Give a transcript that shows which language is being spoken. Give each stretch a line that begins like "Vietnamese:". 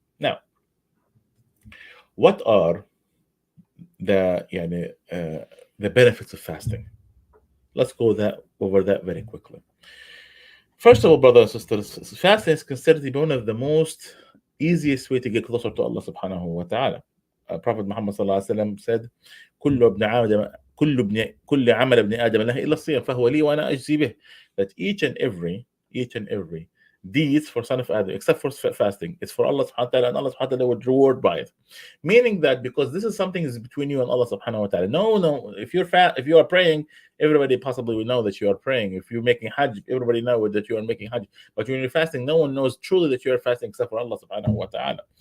English: Now, what are the يعني, the benefits of fasting? Let's go that over that very quickly. First of all, brothers and sisters, fasting is considered to be one of the most easiest way to get closer to Allah subhanahu wa ta'ala.
Arabic: Prophet Muhammad sallallahu alaihi wasallam said, كل ابن آدم كل عمل ابن آدم له إلا الصيام فهو لي وأنا أجزي به.
English: That each and every deeds for son of Adam, except for fasting, it's for Allah subhanahu wa ta'ala, and Allah subhanahu wa ta'ala would reward by it. Meaning that because this is something is between you and Allah subhanahu wa ta'ala. No, if you are praying, everybody possibly will know that you are praying. If you're making hajj, everybody know that you are making hajj. But when you're fasting, no one knows truly that you are fasting except for Allah subhanahu wa ta'ala.